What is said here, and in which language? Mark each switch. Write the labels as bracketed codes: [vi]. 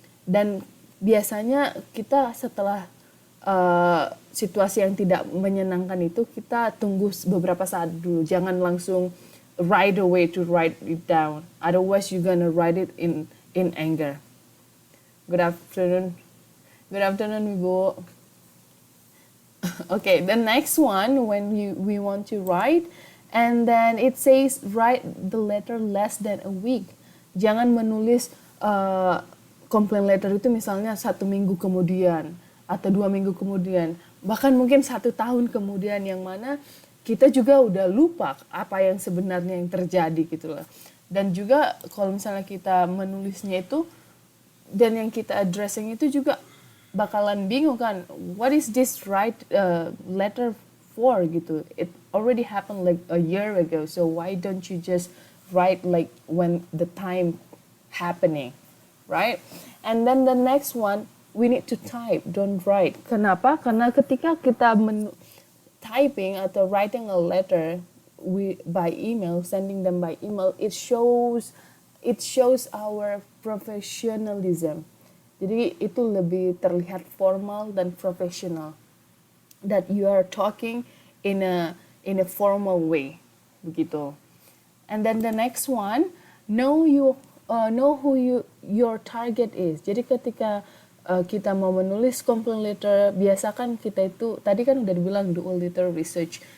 [id] Dan biasanya kita setelah situasi yang tidak menyenangkan itu, kita tunggu beberapa saat dulu. Jangan langsung [en] right away to write it down. Otherwise you're gonna write it in anger. Good afternoon. Good afternoon, Ibu. Okay, the next one, when we want to write, And then it says write the letter less than a week. [id] Jangan menulis complaint letter itu misalnya 1 minggu kemudian atau 2 minggu kemudian, bahkan mungkin 1 tahun kemudian, yang mana kita juga udah lupa apa yang sebenarnya yang terjadi gitu loh. Dan juga kalau misalnya kita menulisnya itu dan yang kita addressing itu juga bakalan bingung kan, [en] what is this right letter for [id] gitu. [en] It already happened like a year ago, so why don't you just write like when the time happening, right? And then the next one, we need to type, don't write. [id] Kenapa? Karena ketika kita [en] typing atau writing a letter by email, sending them by email, it shows our professionalism. [id] Jadi itu lebih terlihat formal dan profesional. [en] That you are talking in a formal way, [id] begitu. [en] And then the next one, know who your target is. [id] Jadi ketika kita mau menulis complaint letter, biasakan kita itu tadi kan udah dibilang [en] do a little research.